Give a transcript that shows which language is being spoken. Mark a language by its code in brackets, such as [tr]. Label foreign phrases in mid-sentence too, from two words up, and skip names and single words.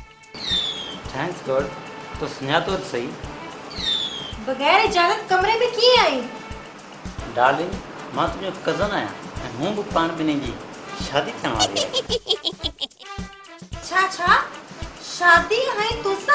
[en] Thanks God. [sd] तो सुञातो सही। बगैर इजाजत कमरे में कीअं आई? डार्लिंग, मां तुझो कज़न आहियां ऐं हूं बि पाण ॿिन्हिनि जी शादी थियण वारी आहे। छा शादी है तुसां?